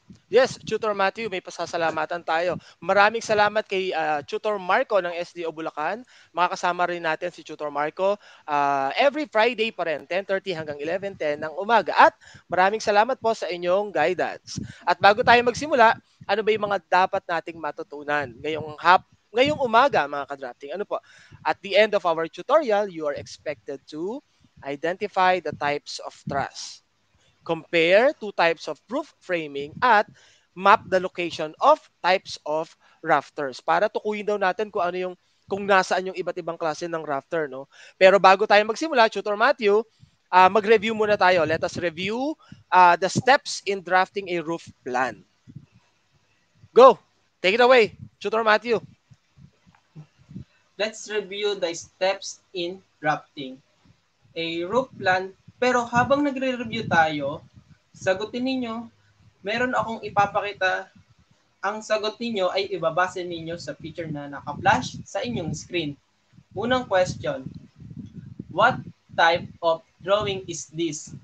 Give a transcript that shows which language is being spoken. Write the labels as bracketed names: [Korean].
[Filipino] Yes, Tutor Matthew, may pasasalamatan tayo. Maraming salamat kay Tutor Marco ng SDO Bulacan. Makakasama rin natin si Tutor Marco [English] every Friday [Filipino] pa rin, 10:30 hanggang 11:10 ng umaga. At maraming salamat po sa inyong guidance. At bago tayo magsimula, ano ba yung mga dapat nating matutunan ngayong umaga, mga ka-drafting? Ano po? [English] At the end of our tutorial, you are expected to identify the types of truss, compare two types of roof framing, at map the location of types of rafters. [Filipino] Para tukuyin daw natin kung nasaan yung iba't ibang klase ng rafter, no? Pero bago tayo magsimula, Tutor Matthew, mag-review muna tayo. [English] Let us review the steps in drafting a roof plan. Go! Take it away, Tutor Matthew. Let's review the steps in drafting a roof plan. [Filipino] Pero habang nagre-review tayo, sagutin ninyo, meron akong ipapakita. Ang sagot ninyo ay ibabase ninyo sa picture na naka-flash sa inyong screen. [English] Unang question, what type of drawing is this?